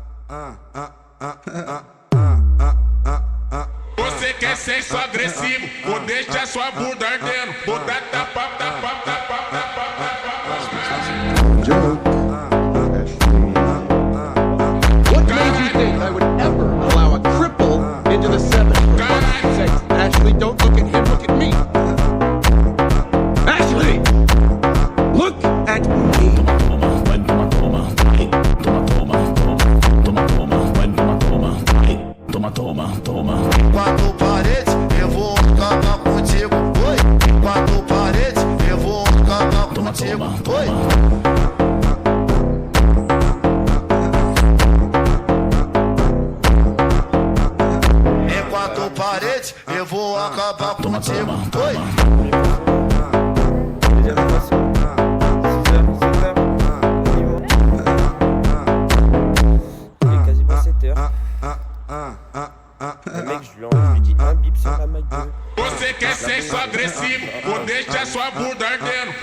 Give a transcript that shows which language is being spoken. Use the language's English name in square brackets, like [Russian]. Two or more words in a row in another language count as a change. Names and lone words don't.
[Portuguese] Você quer sexo agressivo, vou deixar sua bunda ardendo. Vou dar tapa. [English] What made you think I would ever allow a cripple into the 7? Ashley, don't look at him, look at me. Ashley! Look at me. [Portuguese] Toma. Quatro paredes, eu vou acabar contigo. Oi. Quatro paredes, eu vou acabar contigo. Oi. Em quatro paredes, eu vou acabar contigo. Oi. [French] Mec, je lui dis un bip sur la ma gueule. [Portuguese] Você quer sexo agressivo, vou deixar sua bunda ardendo.